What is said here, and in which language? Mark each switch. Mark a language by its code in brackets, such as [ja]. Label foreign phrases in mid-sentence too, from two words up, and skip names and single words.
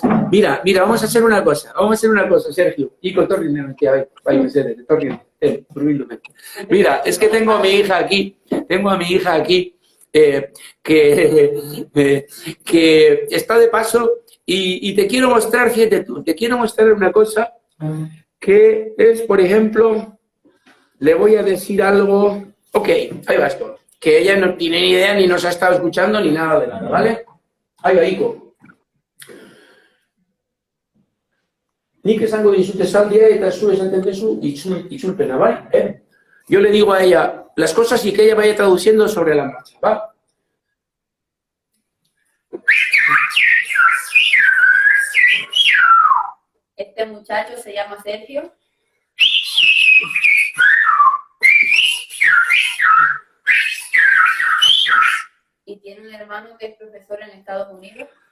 [es] Mira, vamos a hacer una cosa, Sergio. Y con tornillo, que hay que ser, tornillo, Mira, es que tengo a mi hija aquí, que está de paso y te quiero mostrar, fíjate tú, te quiero mostrar una cosa que es, por ejemplo, le voy a decir algo. Ok, ahí va esto. Que ella no tiene ni idea, ni nos ha estado escuchando, ni nada de nada, ¿vale? Ahí va, Ico. [eu] Nik esango dizut esaldia eta zu esaten duzu itzulpena, [es] ¿vale? Yo le digo a ella las cosas y que ella vaya traduciendo sobre la marcha, ¿va? Este muchacho se llama Sergio. Y tiene un hermano que es profesor en Estados Unidos.